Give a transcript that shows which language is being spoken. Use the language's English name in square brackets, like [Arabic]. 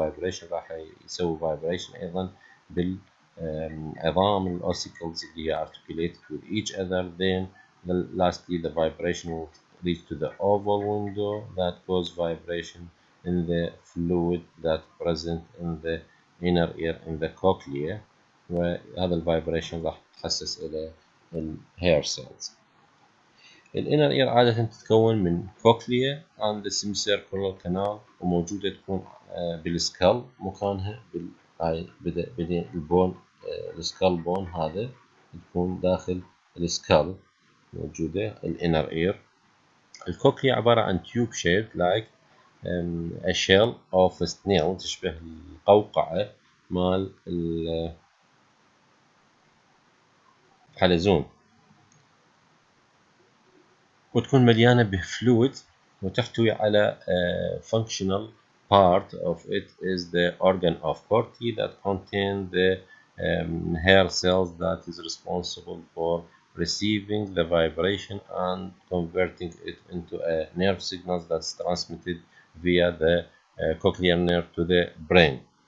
[Arabic] vibration راح يسوي vibration أيضا بالعظام الأوسيكلز اللي هي [English] articulated with each other. Then lastly the vibration will reach to the oval window that cause vibration in the fluid that present in the inner ear in the cochlea، [Arabic] وهذا الفايبريشن راح تحسس إلى الهير سيلز. الانر اير عادة تتكون من كوكليا [English] and the semicircular canal، [Arabic] وموجودة تكون بالسكال مكانها بدأ البون السكال بون هذا تكون داخل السكال موجودة الانر اير. الكوكليا عبارة عن [English] tube shaped like a shell of a snail، [Arabic] تشبه القوقعة مال الحلزون، وتكون مليانة بفلويد، وتحتوي على [English] functional part of it is the organ of Corti that contain the hair cells that is responsible for receiving the vibration and converting it into a nerve signals that's transmitted via the cochlear nerve to the brain.